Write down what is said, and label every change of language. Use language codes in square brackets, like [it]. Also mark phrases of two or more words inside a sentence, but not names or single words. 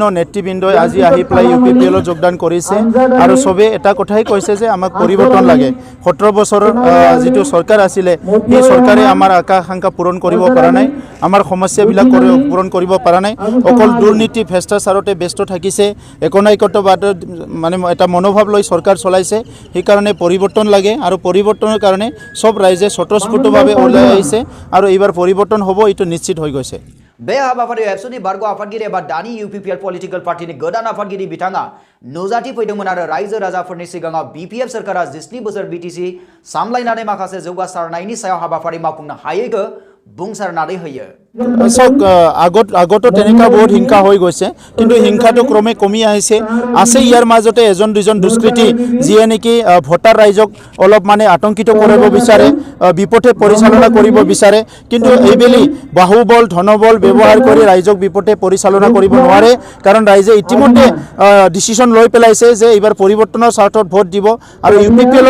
[as] নেতৃবৃন্দই আজি আহি পেলাই UPPLত যোগদান কৰিছে আৰু সবে এটা কথাই কৈছে যে আমাক পৰিৱৰ্তন লাগে 17 বছৰৰ যিটো চৰকাৰ আছিলে এই চৰকাৰে আমাৰ আকাংক্ষা পূৰণ কৰিব পৰা নাই আমাৰ সমস্যাবিলাক পূৰণ কৰিব পৰা নাই অকল দুৰ্নীতি ভ্ৰষ্টাচাৰতে ব্যস্ত থাকিছে একনায়কত্ববাদ মানে এটা মনোভাৱ লৈ চৰকাৰ চলাইছে সেই কাৰণে পৰিৱৰ্তন লাগে আৰু পৰিৱৰ্তনৰ কাৰণে সব ৰাইজে স্বতঃস্ফূৰ্তভাৱে ওলাই আহিছে আৰু এইবাৰ পৰিৱৰ্তন হ'ব এইটো নিশ্চিত হৈ গৈছে [brx] बे हाबाफारियाव एबसुनि बारग' आफादगिरि एबा दानि UPPL [en] political partyनि [brx] गोदान आफादगिरि बिथाङा नुजाथि फैदोंमोन आरो रायजो राजाफोरनि सिगाङाव BPF सरकारा 17 बोसोर BTC सामलायनानै माखासे जौगासारनायनि सायाव हाबाफारि मावफुंनो हायैखौ बुंसारनानै होयो [as] চক আগতো তেনেকা বহুত হিংসা হৈ গৈছে কিন্তু হিংসাটো ক্ৰমে কমি আহিছে আছে ইয়াৰ মাজতে এজন দুজন দুষ্কৃতি যিয়ে নেকি ভোটাৰ ৰাইজক অলপ মানে আতংকিত কৰিব বিচাৰে বিপথে পৰিচালনা কৰিব বিচাৰে কিন্তু এইবেলি বাহুবল ধনবল ব্যৱহাৰ কৰি ৰাইজক বিপথে পৰিচালনা কৰিব নোৱাৰে কাৰণ ৰাইজে ইতিমধ্যে ডিসিশন লৈ পেলাইছে যে এইবাৰ পৰিৱৰ্তনৰ স্বাৰ্থত ভোট দিব আৰু UPPLৰ